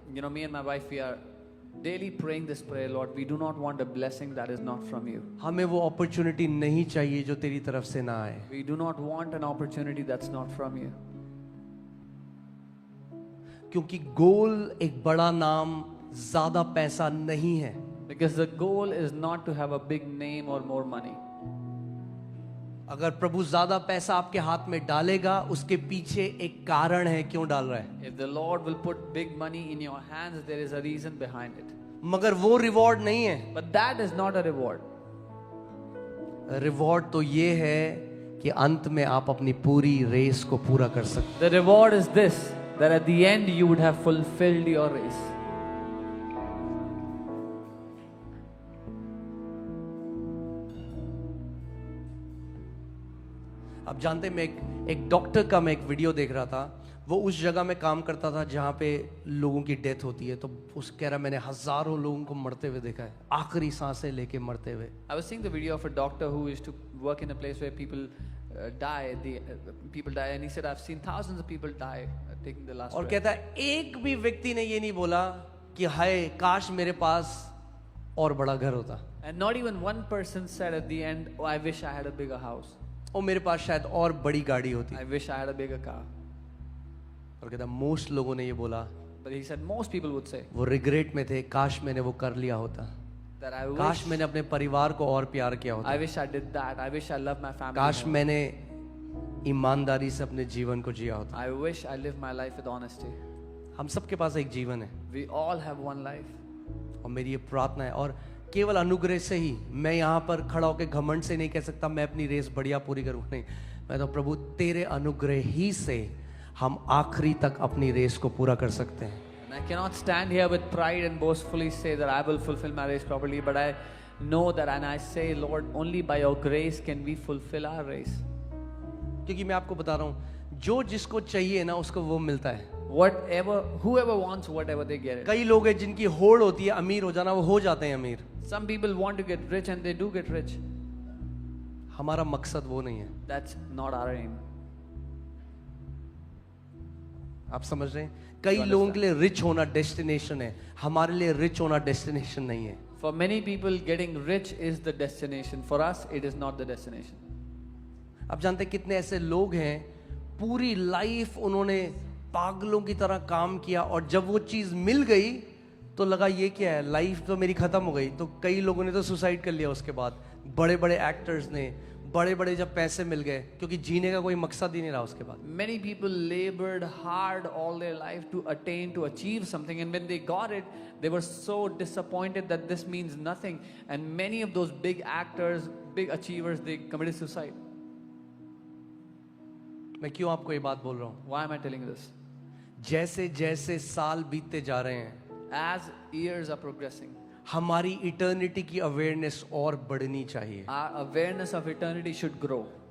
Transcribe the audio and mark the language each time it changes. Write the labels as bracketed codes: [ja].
[en] You know, me and my wife, we are daily praying this prayer, Lord. We do not want a blessing that is not from you. [hi] हमें वो opportunity नहीं चाहिए जो तेरी तरफ से ना आए. [en] We do not want an opportunity that's not from you. [hi] क्योंकि गोल एक बड़ा नाम, ज्यादा पैसा नहीं है. [en] Because the goal is not to have a big name or more money. [hi] अगर प्रभु ज्यादा पैसा आपके हाथ में डालेगा, उसके पीछे एक कारण है क्यों डाल रहा है. [en] If the Lord will put big money in your hands, there is a reason behind it. [hi] मगर वो रिवॉर्ड नहीं है. [en] But that is not a reward. [hi] Reward तो ये है कि अंत में आप अपनी पूरी रेस को पूरा कर सकते. [en] The reward is this, that at the end you would have fulfilled your race. [hi] आप जानते हैं, मैं एक डॉक्टर का मैं एक वीडियो देख रहा था. वो उस जगह में काम करता था जहाँ पे लोगों की डेथ होती है. तो उस कह रहा, मैंने हजारों लोगों को मरते हुए देखा है, आखिरी सांसें लेके मरते हुए. [en] I was seeing the video of a doctor who used to work in a place where people die. People die, and he said, "I've seen thousands of people die taking the last [hi] और [en] breath." [hi] कहता है, एक भी व्यक्ति ने ये नहीं बोला कि हाय काश मेरे पास और बड़ा घर होता, [en] And not even one person said at the end, "Oh, I wish I had a bigger house. [hi] और मेरे पास शायद और बड़ी गाड़ी होती. [en] I wish I had a bigger car." [hi] और कहता, मोस्ट लोगों ने ये बोला, [en] But he said most people would say [hi] वो रिग्रेट में थे, काश मैंने वो कर लिया होता, [en] that I [hi] काश [en] wish [hi] मैंने अपने परिवार को और प्यार किया होता, [en] I wish I did that. I wish I loved my family [hi] काश [en] more. [hi] मैंने ईमानदारी से अपने जीवन को जिया होता. [en] I wish I lived my life with honesty. [hi] हम सबके पास एक जीवन है, [en] We all have one life. [hi] और मेरी ये प्रार्थना है, और केवल अनुग्रह से ही. मैं यहाँ पर खड़ा होकर घमंड से नहीं कह सकता मैं अपनी रेस बढ़िया पूरी करूँ, नहीं. मैं तो प्रभु तेरे अनुग्रह ही से हम आखिरी तक अपनी रेस को पूरा कर सकते हैं. [en] And I cannot stand here with pride and boastfully say that I will fulfill my race properly, but I know that, and I say, Lord, only by your grace can we fulfill our race. [hi] क्योंकि मैं आपको बता रहा हूँ, जो जिसको चाहिए ना उसको वो मिलता है. [en] Whoever wants whatever, they get it. [hi] कई लोग हैं जिनकी होड़ होती है अमीर हो जाना, वो हो जाते हैं अमीर. [en] Some people want to get rich and they do get rich. [hi] हमारा मकसद वो नहीं है. [en] That's not our aim. [hi] आप समझ रहे हैं? कई लोगों के लिए रिच होना डेस्टिनेशन है, हमारे लिए रिच होना डेस्टिनेशन नहीं है. [en] For many people, getting rich is the destination. For us, it is not the destination. [hi] आप जानते हैं कितने ऐसे लोग हैं, पूरी लाइफ उन्होंने पागलों की तरह काम किया और जब वो चीज मिल गई तो लगा ये क्या है, लाइफ तो मेरी खत्म हो गई. तो कई लोगों ने तो सुसाइड कर लिया उसके बाद. बड़े बड़े एक्टर्स ने, बड़े बड़े जब पैसे मिल गए, क्योंकि जीने का कोई मकसद ही नहीं रहा उसके बाद. [en] Many people labored hard all their life to attain, to achieve something, and when they got it, they were so disappointed that this means nothing. And many of those big actors, big achievers, they committed suicide. [hi] मैं क्यों आपको ये बात बोल रहा हूँ? [en] Why am I telling you this? [hi] जैसे जैसे साल बीतते जा रहे हैं, [en] As years are progressing, [hi] हमारी इटर्निटी की अवेयरनेस और बढ़नी चाहिए. [en] our awareness of eternity should grow.